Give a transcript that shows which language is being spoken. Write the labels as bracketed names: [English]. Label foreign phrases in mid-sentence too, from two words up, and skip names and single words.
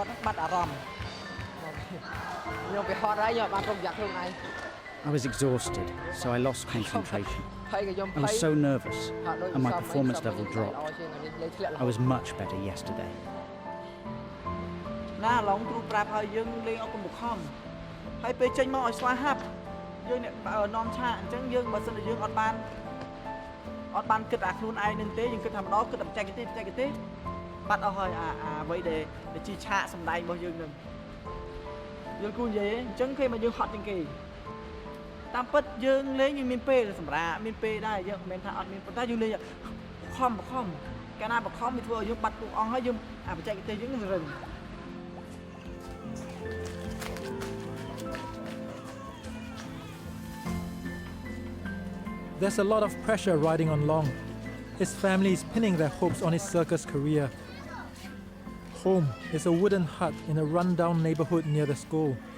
[English] I was exhausted, so I lost concentration. I was so nervous, and my performance level dropped. I was much better yesterday. [Khmer] ហើយពេលចេញមកឲ្យស្វាហាប់យើងអ្នកនាំឆាកអញ្ចឹងយើងបើសិនជាយើងអត់បានគិតអាខ្លួនឯងនឹងទេយើងគិតថាម្ដងគិតតែបច្ចេកទេសបាត់អស់ហើយអាអ្វីដែលជាឆាកសម្ដែងរបស់យើងនឹងយល់គូនិយាយអញ្ចឹងគេមកយើងហត់ជាងគេតាមពិតយើងលេងយើងមានពេលសម្រាប់មានពេលដែរយើងមិនមែនថាអត់មានប៉ុន្តែយើងលេងខំកាលណាបខំវាធ្វើឲ្យយើងបាត់គ្រប់អង្គហើយយើងអាបច្ចេកទេសយើងនឹងរឹង [English] There's a lot of pressure riding on Long. His family is pinning their hopes on his circus career. Home is a wooden hut in a run-down neighborhood near the school.